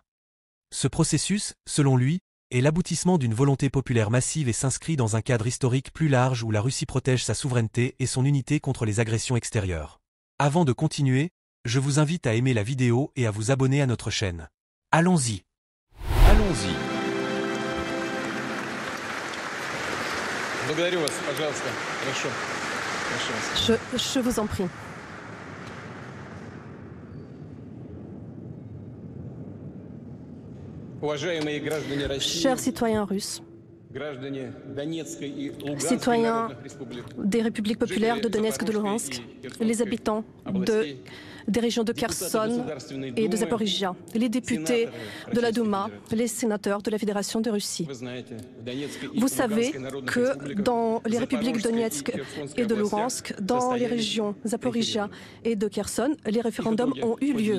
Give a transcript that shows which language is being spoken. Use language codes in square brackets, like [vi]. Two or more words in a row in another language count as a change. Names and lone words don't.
[fr] Ce processus, selon lui, est l'aboutissement d'une volonté populaire massive et s'inscrit dans un cadre historique plus large où la Russie protège sa souveraineté et son unité contre les agressions extérieures. Avant de continuer, je vous invite à aimer la vidéo et à vous abonner à notre chaîne. Allons-y. Allons-y. [ru] Благодарю вас, пожалуйста. Хорошо. [fr] Je vous en prie. [ru] Уважаемые граждане России, [fr] Chers citoyens russes, [ru] граждане Донецкой и Луганской citoyens народных республик, [fr] des républiques populaires de Donetsk et de Luhansk, les habitants des régions de Kherson et de Zaporijia, les députés de la Douma, les sénateurs de la Fédération de Russie. Vous savez que dans les républiques de Donetsk et de Luhansk, dans les régions Zaporijia et de Kherson, les référendums ont eu lieu.